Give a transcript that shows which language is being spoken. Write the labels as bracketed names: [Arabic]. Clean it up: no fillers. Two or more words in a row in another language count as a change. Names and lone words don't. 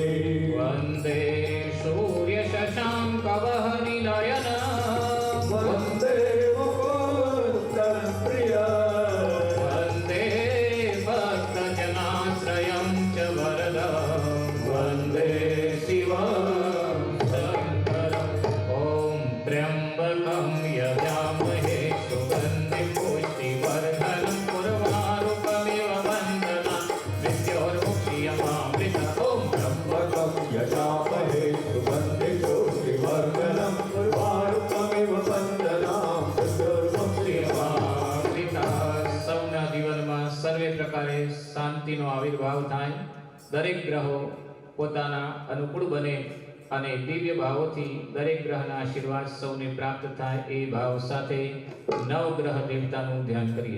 [Sanskrit] વંદે સૂર્ય શશાંકવહનિલયન વંદે મુકુંદં પ્રિયં વંદે ભક્તજનાશ્રયં ચ વરદં વંદે શિવં શંકરં ॐ त्र्यम्बकं यजामहे सुगन्धिं पुष्टिवर्धनं उर्वारुकमिव वन्दना मृत्योर्मुक्षीयमामृत ॐ त्र्यम्बकं यजामहे सुगन्धिं पुष्टिवर्धनं उर्वारुकमिव वन्दनां मृत्योर्मुक्षीयमामृतम्। [Gujarati] સૌના જીવનમાં સર્વે પ્રકારે શાંતિનો આવિર્ભાવ થાય, દરેક ગ્રહો પોતાના અનુકૂળ બને અને દિવ્ય ભાવોથી દરેક ગ્રહના આશીર્વાદ સૌને પ્રાપ્ત થાય એ ભાવ સાથે નવગ્રહ દેવતાનું ધ્યાન કરીએ।